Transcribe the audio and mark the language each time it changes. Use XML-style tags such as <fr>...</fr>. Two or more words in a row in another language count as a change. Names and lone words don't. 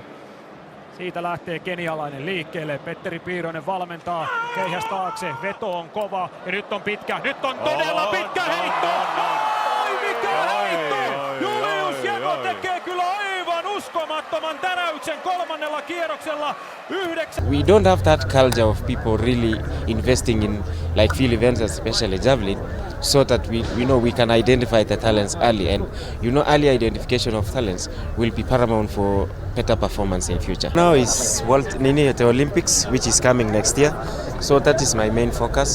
<fi>Siitä lähtee kenialainen liikkeelle. Petteri Piironen valmentaa keihäs taakse. Veto on kova ja nyt on pitkä. Nyt on todella pitkä heitto. Ai mikä heitto! Julius Jääko tekee kyllä aivan uskomattoman täräyksen kolmannella kierroksella.</fi> <en>We don't have that culture of people really investing in like field events, especially javelin, so that we can identify the talents early, and early identification of talents will be paramount for better performance in future. Now is the Olympics, which is coming next year, so that is my main focus.</en>